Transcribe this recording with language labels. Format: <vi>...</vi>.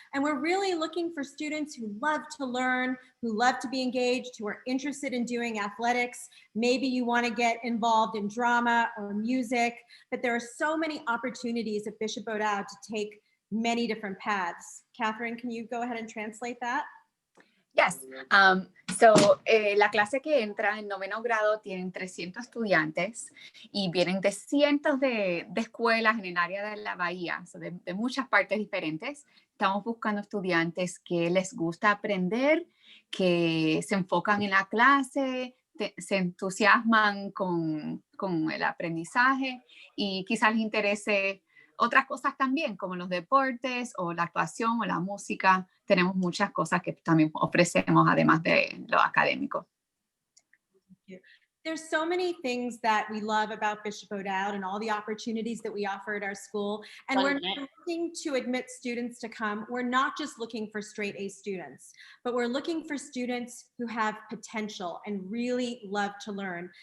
<en>And we're really looking for students who love to learn, who love to be engaged, who are interested in doing athletics. Maybe you want to get involved in drama or music, but there are so many opportunities at Bishop O'Dowd to take many different paths. Catherine, can you go ahead and translate that? Yes.</en> <es>La clase que entra en noveno grado tienen 300 estudiantes y vienen de cientos de escuelas en el área de la bahía, de muchas partes diferentes. Estamos buscando estudiantes que les gusta aprender, que se enfocan en la clase, se entusiasman con el aprendizaje y quizás les interese otras cosas también, como los deportes o la actuación o la música. Tenemos muchas cosas que también ofrecemos además de lo académico.</es> <en>There's so many things that we love about Bishop O'Dowd and all the opportunities that we offer at our school. And we're not looking to admit students to come. We're not just looking for straight A students, but we're looking for students who have potential and really love to learn.</en>